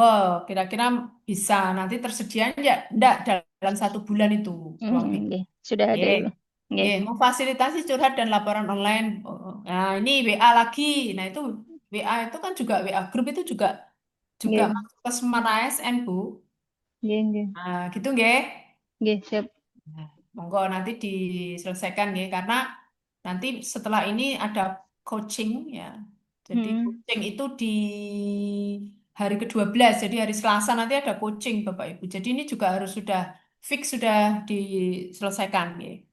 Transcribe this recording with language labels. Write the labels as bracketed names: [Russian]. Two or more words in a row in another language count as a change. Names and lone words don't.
[Indonesian] Kira-kira bisa nanti tersedia enggak dalam 1 bulan itu ruang BK. Nggih. Sudah ada, Oke. Ibu. Nggih. Oke, memfasilitasi curhat dan laporan online. Nah, ini WA lagi. Nah, itu WA itu kan juga WA grup itu juga Nggih. masuk ke Smart ASN, Bu. Nggih, nggih. Nah, gitu nggih. Nggih, siap. Nah, monggo nanti diselesaikan nggih karena nanti setelah ini ada coaching ya. Jadi Hmm. coaching itu di hari ke-12, jadi hari Selasa nanti ada coaching Bapak Ibu. Jadi ini juga harus sudah fix sudah diselesaikan nggih.